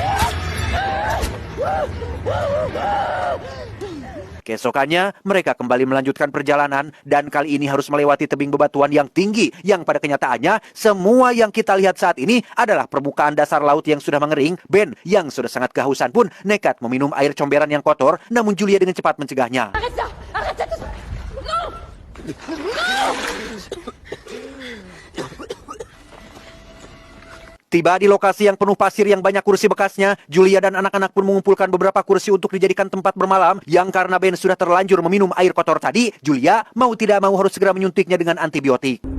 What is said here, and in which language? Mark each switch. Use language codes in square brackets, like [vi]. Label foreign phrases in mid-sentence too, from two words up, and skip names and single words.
[id] Keesokannya, mereka kembali melanjutkan perjalanan dan kali ini harus melewati tebing bebatuan yang tinggi yang pada kenyataannya semua yang kita lihat saat ini adalah permukaan dasar laut yang sudah mengering. Ben yang sudah sangat kehausan pun nekat meminum air comberan yang kotor, namun Julia dengan cepat mencegahnya. [fr] Arrête ça! Arrête ça tout de suite! Non! [id] Tiba di lokasi yang penuh pasir yang banyak kursi bekasnya, Julia dan anak-anak pun mengumpulkan beberapa kursi untuk dijadikan tempat bermalam, yang karena Ben sudah terlanjur meminum air kotor tadi, Julia mau tidak mau harus segera menyuntiknya dengan antibiotik.